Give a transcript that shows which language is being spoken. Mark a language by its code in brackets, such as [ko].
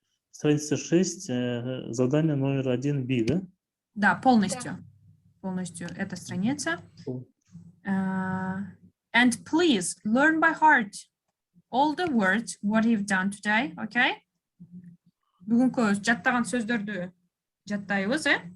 [ru] Страница 6, задание номер 1B, да? Да, полностью. Полностью эта страница. [en] And please learn by heart all the words what you've done today, okay? [ky] Бүгүнкү жаттаган сөздөрдү жаттайбыз,